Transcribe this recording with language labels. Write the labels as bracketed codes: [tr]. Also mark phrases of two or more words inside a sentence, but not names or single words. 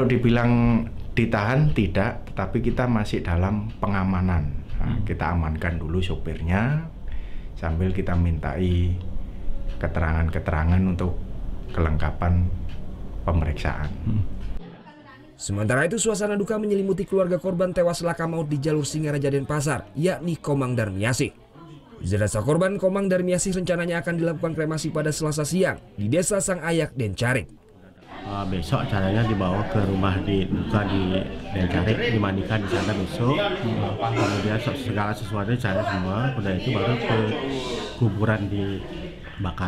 [id] dibilang ditahan tidak, tapi kita masih dalam pengamanan. Nah, kita amankan dulu sopirnya sambil kita mintai keterangan-keterangan untuk kelengkapan pemeriksaan. Sementara itu suasana duka menyelimuti keluarga korban tewas laka maut di jalur Singaraja Denpasar, yakni Komang Darmiasih. Jenazah korban Komang Darmiasih rencananya akan dilakukan kremasi pada Selasa siang di Desa Sang Ayak, Dencarik. Besok caranya dibawa ke rumah duka di Dencarik, dimandikan di sana besok. Kemudian segala sesuatu saya semua, udah itu baru ke kuburan di bakar.